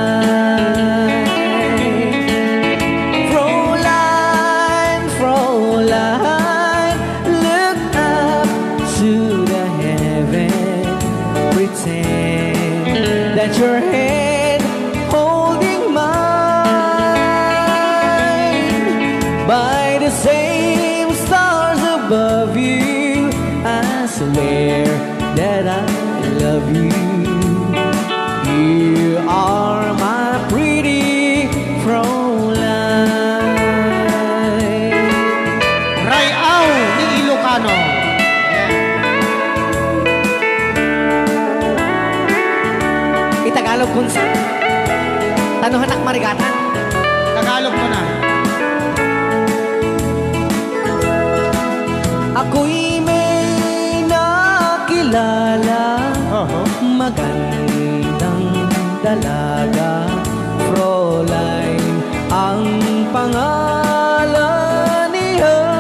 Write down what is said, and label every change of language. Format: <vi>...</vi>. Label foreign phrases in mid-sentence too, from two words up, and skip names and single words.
<en>Frauline, Frauline, look up to the heaven, pretend that your hand holding mine. By the same stars above you, I swear that I love you. You are my pretty Frauline.</en> <ilo>Rayaw ni Ilocano. Itagalog kung sa tanuhan ak marigatan.</ilo> <tl>Tagalog mo na. Ako'y may nakilala, magandang dalaga, Frauline ang pangalan niya.</tl>